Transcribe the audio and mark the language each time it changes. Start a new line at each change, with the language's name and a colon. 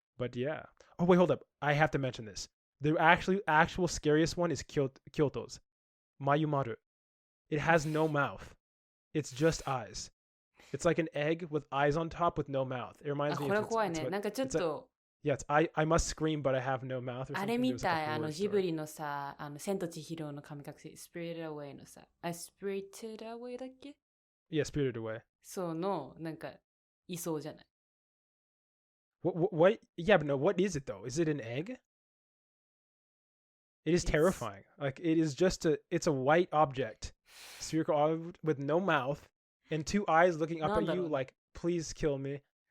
English: But yeah. Oh wait, hold up. I have to mention this. The actual scariest one is Kyoto's Mayumaru. It has no mouth. It's just eyes. It's like an egg with eyes on top with no mouth. It reminds me of...
Japanese: これ怖いね。なんかちょっと...
English: Yeah, I must scream, but I have no mouth or something.
Japanese: あれみたい、ジブリのさ、千と千尋の神隠し、Spirited Away のさ、Spirited Away だっけ？
English: Yeah, Spirited Away.
Japanese: そうの、なんか、いそうじゃない？
English: What? Yeah, but no, what is it though? Is it an egg? It is terrifying. Like it is just it's a white object, spherical object with no mouth and two eyes looking up at you like, please kill me.